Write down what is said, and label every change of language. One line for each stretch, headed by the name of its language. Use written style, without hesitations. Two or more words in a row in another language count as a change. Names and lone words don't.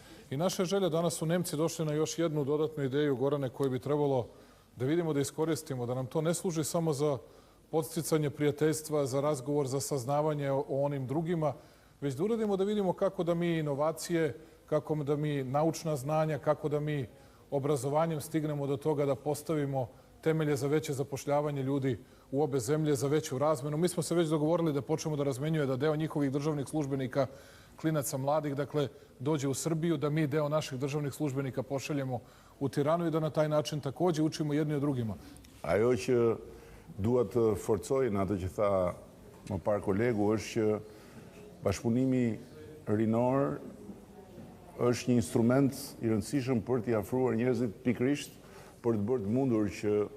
Serbian: I naša želja, danas su Nemci došli na još jednu dodatnu ideju, Gorane, koju bi trebalo da vidimo, da iskoristimo, da nam to ne služi samo za podsticanje prijateljstva, za razgovor, za saznavanje o onim drugima, već da uradimo da vidimo kako da mi inovacije, kako da mi naučna znanja, kako da mi obrazovanjem stignemo do toga da postavimo temelje za veće zapošljavanje ljudi u obe zemlje, za veću razmenu. Mi smo se već dogovorili da počnemo da razmenjuje, da deo njihovih državnih službenika, klinaca mladih, dakle, dođe u Srbiju, da mi deo naših državnih službenika pošaljemo u Tiranu i da na taj način takođe učimo jedni od drugima.
Albanian: Ajo që duhet të forcoj në atë që tha më parë kolegu është që bashkëpunimi rinor është një instrument i rëndësishëm për t'i afruar njerëzit pikërisht për të bërë të mundur që